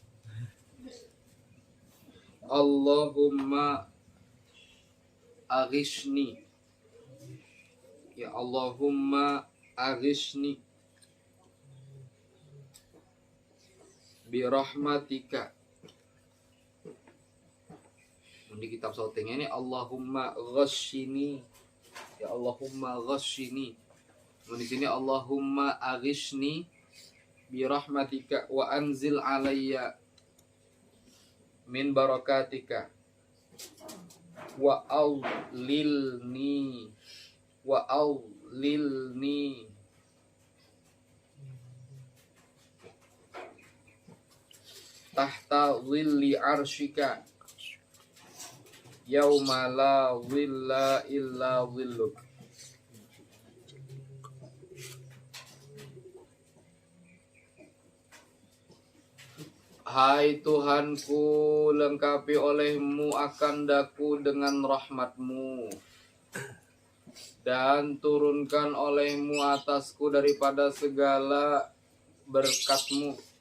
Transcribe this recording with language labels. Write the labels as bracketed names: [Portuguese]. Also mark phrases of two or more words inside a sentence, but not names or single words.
[Arabic] اللهم أغثني، يا اللهم أغثني برحمتك. [Banjar] Di kitab sautingnya ini [Arabic] اللهم غثني، يا اللهم غثني. [Banjar] Di sini [Arabic] اللهم أغثني برحمتك وأنزل علي من بركاتك. وأظلني وأظلني تحت ظل عرشك يوم لا ظل إلا ظلك. [Malay] Hai Tuhanku, lengkapi olehmu akan daku dengan rahmatmu, dan turunkan olehmu atasku daripada segala berkatmu.